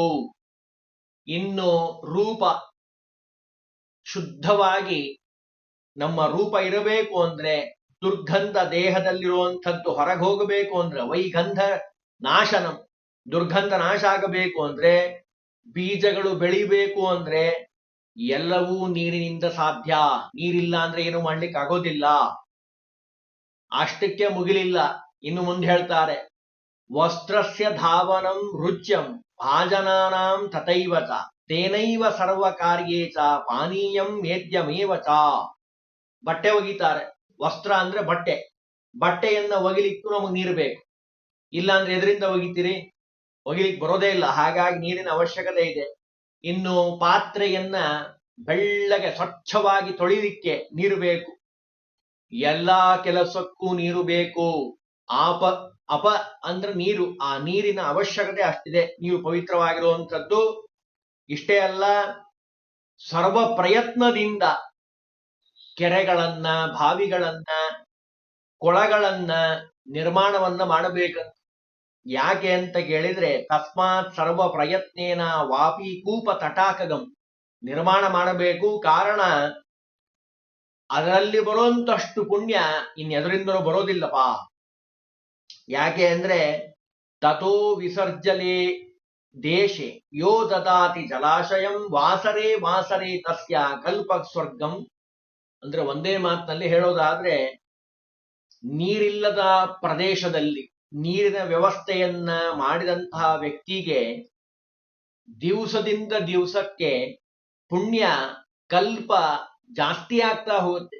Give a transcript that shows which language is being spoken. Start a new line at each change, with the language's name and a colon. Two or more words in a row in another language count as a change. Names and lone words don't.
Kannada: ಇನ್ನು ರೂಪ, ಶುದ್ಧವಾಗಿ ನಮ್ಮ ರೂಪ ಇರಬೇಕು ಅಂದ್ರೆ, ದುರ್ಗಂಧ ದೇಹದಲ್ಲಿರುವಂಥದ್ದು ಹೊರಗೆ ಹೋಗಬೇಕು ಅಂದ್ರೆ
Sanskrit: ವೈಗಂಧ ನಾಶನಂ,
Kannada: ದುರ್ಗಂಧ ನಾಶ ಆಗಬೇಕು ಅಂದ್ರೆ, ಬೀಜಗಳು ಬೆಳಿಬೇಕು ಅಂದ್ರೆ ಎಲ್ಲವೂ ನೀರಿನಿಂದ ಸಾಧ್ಯ. ನೀರಿಲ್ಲ ಅಂದ್ರೆ ಏನು ಮಾಡ್ಲಿಕ್ಕೆ ಆಗೋದಿಲ್ಲ. ಅಷ್ಟಕ್ಕೆ ಮುಗಿಲಿಲ್ಲ, ಇನ್ನು ಮುಂದೆ ಹೇಳ್ತಾರೆ,
Sanskrit: ವಸ್ತ್ರಸ್ಯ ಧಾವನಂ ರುಚ್ಯಂ ಭಾಜನಾನಾಂ ತಥೈವಚ ತೇನೈವ ಸರ್ವ ಕಾರ್ಯೇ ಚ ಪಾನೀಯಂ ಮೇದ್ಯಮೇವ ಚ.
Kannada: ಬಟ್ಟೆ ಒಗಿತಾರೆ. ವಸ್ತ್ರ ಅಂದ್ರೆ ಬಟ್ಟೆ. ಬಟ್ಟೆಯನ್ನ ಒಗಿಲಿಕ್ಕೂ ನಮಗೆ ನೀರು ಬೇಕು. ಇಲ್ಲ ಅಂದ್ರೆ ಎದರಿಂದ ಒಗಿತೀರಿ? ಒಗಿಲಿಕ್ಕೆ ಬರೋದೇ ಇಲ್ಲ. ಹಾಗಾಗಿ ನೀರಿನ ಅವಶ್ಯಕತೆ ಇದೆ. ಇನ್ನು ಪಾತ್ರೆಯನ್ನ ಬೆಳ್ಳಗೆ ಸ್ವಚ್ಛವಾಗಿ ತೊಳಿಲಿಕ್ಕೆ ನೀರು ಬೇಕು. ಎಲ್ಲಾ ಕೆಲಸಕ್ಕೂ ನೀರು ಬೇಕು. ಅಪ ಅಂದ್ರೆ ನೀರು. ಆ ನೀರಿನ ಅವಶ್ಯಕತೆ ಅಷ್ಟಿದೆ. ನೀರು ಪವಿತ್ರವಾಗಿರುವಂಥದ್ದು. ಇಷ್ಟೇ ಅಲ್ಲ, ಸರ್ವ ಪ್ರಯತ್ನದಿಂದ ಕೆರೆಗಳನ್ನ, ಬಾವಿಗಳನ್ನ, ಕೊಳಗಳನ್ನ ನಿರ್ಮಾಣವನ್ನ ಮಾಡಬೇಕಂತ. ಯಾಕೆ ಅಂತ ಕೇಳಿದ್ರೆ,
Sanskrit: ತಸ್ಮಾತ್ ಸರ್ವ ಪ್ರಯತ್ನೇನ ವಾಪಿ ಕೂಪ ತಟಾಕಗಂ,
Kannada: ನಿರ್ಮಾಣ ಮಾಡಬೇಕು. ಕಾರಣ ಅದರಲ್ಲಿ ಬರುವಂತಷ್ಟು ಪುಣ್ಯ ಇನ್ನೆದರಿಂದಲೂ ಬರೋದಿಲ್ಲಪ್ಪ. ಯಾಕೆ ಅಂದ್ರೆ,
Sanskrit: ತಥೋ ವಿಸರ್ಜಲೆ ದೇಶೆ ಯೋ ದದಾತಿ ಜಲಾಶಯಂ ವಾಸರೆ ವಾಸರೆ ತಸ್ಯ ಕಲ್ಪ ಸ್ವರ್ಗಂ.
Kannada: ಅಂದ್ರೆ ಒಂದೇ ಮಾತಿನಲ್ಲಿ ಹೇಳೋದಾದ್ರೆ, ನೀರಿಲ್ಲದ ಪ್ರದೇಶದಲ್ಲಿ ನೀರಿನ ವ್ಯವಸ್ಥೆಯನ್ನ ಮಾಡಿದಂತಹ ವ್ಯಕ್ತಿಗೆ ದಿವಸದಿಂದ ದಿವಸಕ್ಕೆ ಪುಣ್ಯ ಕಲ್ಪ ಜಾಸ್ತಿ ಆಗ್ತಾ ಹೋಗುತ್ತೆ.